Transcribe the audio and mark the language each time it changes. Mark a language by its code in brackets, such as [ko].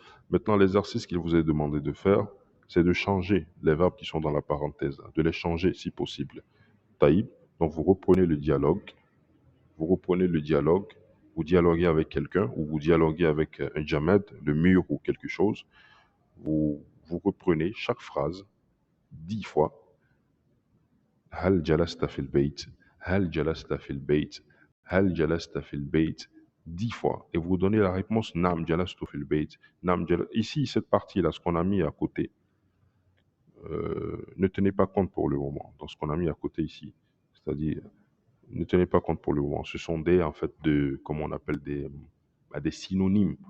[fr] Maintenant, l'exercice qu'il vous est demandé de faire, c'est de changer les verbes qui sont dans la parenthèse, de les changer si possible. Taïb, donc vous reprenez le dialogue, vous dialoguez avec quelqu'un ou vous dialoguez avec un jamad, le mur ou quelque chose. Vous reprenez chaque phrase 10 fois [ar] هل جلست في البيت, هل جلست في البيت, هل جلست في البيت, [fr] 10 fois. Et vous donnez la réponse [ar] نعم جلست في البيت, نعم [fr] Ici, cette partie-là, ce qu'on a mis à côté, ne tenez pas compte pour le moment dans ce qu'on a mis à côté ici. C'est-à-dire, ne tenez pas compte pour le moment. Ce sont des, en fait, comment on appelle des synonymes.